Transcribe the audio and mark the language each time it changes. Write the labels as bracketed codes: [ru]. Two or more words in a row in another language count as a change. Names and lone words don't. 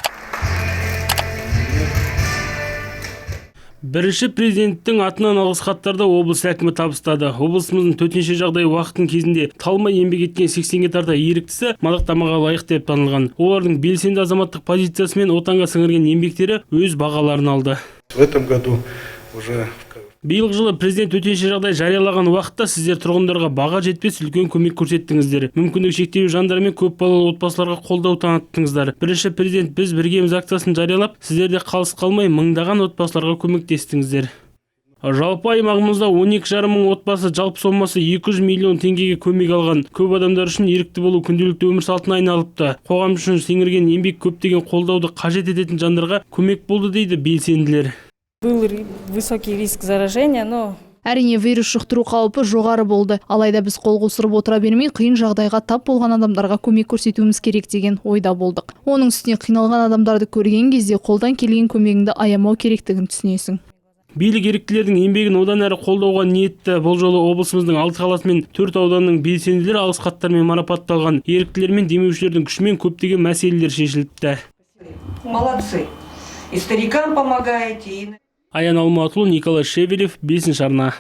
[kk] Бірінші президенттің атынан алғыс хаттарды облыс әкімі табыстады. Облысымыздың төтенше жағдай уақытын кезінде талмай еңбек еткен 80-ге тарта еріктісі мадақтамаға лайық деп танылған. Олардың белсенді азаматтық позициясы мен отанға сіңірген еңбектері өз бағаларын алды. [ru] В этом году уже [kk] Биылғы жылы президент төтенше жағдай жариялаған уақытта сіздер тұрғындарға баға жетпес үлкен көмек көрсеттіңіздер. Мүмкіндігі шектеулі жандар мен көп балалы отбасыларға қолдау таныттыңыздар. Бірінші президент «Біз біргеміз» акциясын жариялап, сіздер де қалыс қалмай мыңдаған отбасыларға көмектестіңіздер. Жалпы аймағымызда 12,5 мың отбасы жалпы сомасы 200 миллион теңгеге көмек алған. Көп адамдар үшін ерікті болу күнделікті өмір салтына айналыпты. Қоғам үшін сіңірген еңбек көптеген қолдауды қажет ететін жандарға көмек болды дейді белсенділер. [ru] Был высокий риск заражения, но [kk] Әрине, вирус жұқтыру қаупі жоғары болды. Алайда біз қол қусырып отыра бермей, қиын жағдайға тап болған адамдарға көмек көрсетуіміз керек деген ойда болдық. Оның үстіне қиналған адамдарды көрген кезде қолдан келген көмегіңді аямау керектігін түсінесің. Билік еріктілердің еңбегін одан әрі қолдауға ниетті. Бұл жолы облысымыздың 6 қаласы мен 4 ауданның белсенділері алғыс хаттармен марапатталған. Еріктілер мен демеушілердің күшімен көптеген мәселелер шешіліпті. [ru] Молодцы. И старикам помогаете, и... [kk] Аян Алматұлы, Николай Шевелев, 5-ші арна.